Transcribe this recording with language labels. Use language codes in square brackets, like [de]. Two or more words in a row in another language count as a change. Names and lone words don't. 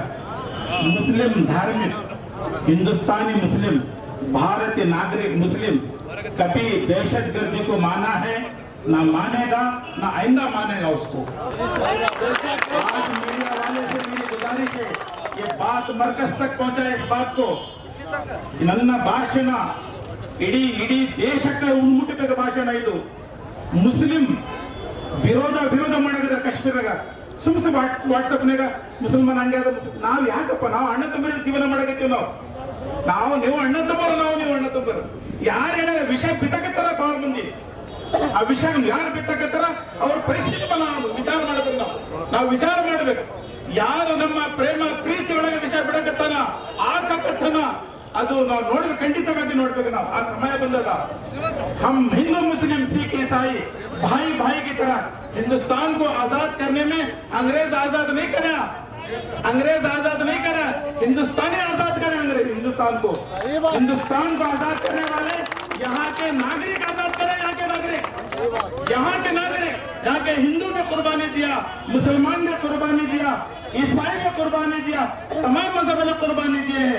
[hi] मुस्लिम धार्मिक हिंदुस्तानी मुस्लिम भारतीय नागरिक मुस्लिम कभी दहशतगर्दी को माना है, ना मानेगा, ना आइंदा मानेगा उसको। आज मीडिया वाले से मेरी गुजारिश है, ये बात मरकज तक पहुंचाए इस बात को। [kn] ನನ್ನ ಭಾಷಣ ಇಡೀ ದೇಶಕ್ಕೆ ಉನ್ಮುಟ್ಟಬೇಕು ಭಾಷಣ ಇದು। ಮುಸ್ಲಿಂ ವಿರೋಧ ಮಾಡಿದ್ರೆ ಕಾಶ್ಮೀರಾಗ ಸುಮ್ಸೆ ವಾಟ್ಸಪ್ನಾಗ ಮುಸಲ್ಮಾನ್ ಹಂಗೆ ಅದ, ನಾವು ಯಾಕಪ್ಪ ನಾವು ಅಣ್ಣ ತಮ್ಮರ ಜೀವನ ಮಾಡಕತ್ತೀವಿ, ನಾವು ನೀವು ಅಣ್ಣ ತಮ್ಮರು, ನೀವು ಅಣ್ಣ ತಮ್ಮರು। ಯಾರು ಹೇಳ ವಿಷಯ ಬಿತ್ತಕತ್ತಾರ ಬಹಳ ಮಂದಿ, ಆ ವಿಷಯ ಯಾರು ಬಿತ್ತಕತ್ತಾರ ಅವ್ರ ಪರಿಶೀಲನೆ ವಿಚಾರ ಮಾಡಬೇಕು, ನಾವು ವಿಚಾರ ಮಾಡಬೇಕು। ಯಾರು ನಮ್ಮ ಪ್ರೇಮ ಪ್ರೀತಿ ಒಳಗೆ ವಿಷಯ ಬಿಡಕತ್ತಾನ ಆಕತ್ತನ ಅದು ನಾವು ನೋಡ್ಬೇಕು, ಖಂಡಿತವಾಗಿ ನೋಡ್ಬೇಕು ನಾವು ಆ ಸಮಯ ಬಂದಾಗ। [hi] हम हिंदू मुस्लिम सिख ईसाई भाई की तरह हिंदुस्तान को आजाद करने में अंग्रेज आजाद नहीं करा, अंग्रेज आजाद नहीं करा, हिंदुस्तानी आजाद करे अंग्रेज हिंदुस्तान को आजाद करने वाले यहाँ के नागरिक आजाद करे, यहाँ के नागरिक, यहाँ के हिंदू ने कुर्बानी दिया, मुसलमान ने कुर्बानी दिया, ईसाई ने कुर्बानी दिया, तमाम मजहब ने कुर्बानी दिए हैं।